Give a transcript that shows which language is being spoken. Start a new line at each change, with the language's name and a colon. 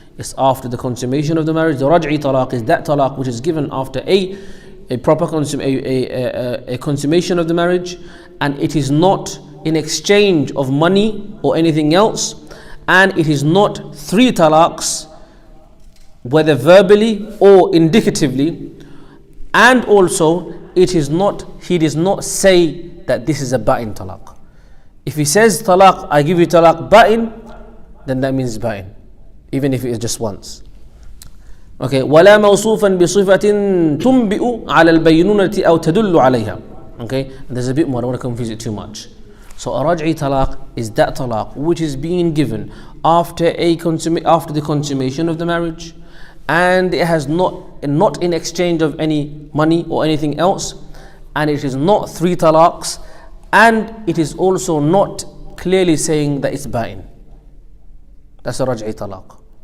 English: It's after the consummation of the marriage. The raj'i talaq is that talaq which is given after a proper consummation of the marriage, and it is not in exchange of money or anything else, and it is not 3 talaqs, whether verbally or indicatively, and also he does not say that this is a ba'in talaq. If he says talaq, I give you talaq ba'in, then that means ba'in, even if it is just once. Okay,
Arabic: ولا موصوفا بصفة تنبئ على البينونة أو تدل عليها.
English: Okay, and there's a bit more, I don't want to confuse it too much. So a raj'i talaq is that talaq which is being given after the consummation of the marriage, and it has not in exchange of any money or anything else, and it is not 3 talaqs, and it is also not clearly saying that it's ba'in. That's a raj'i talaq.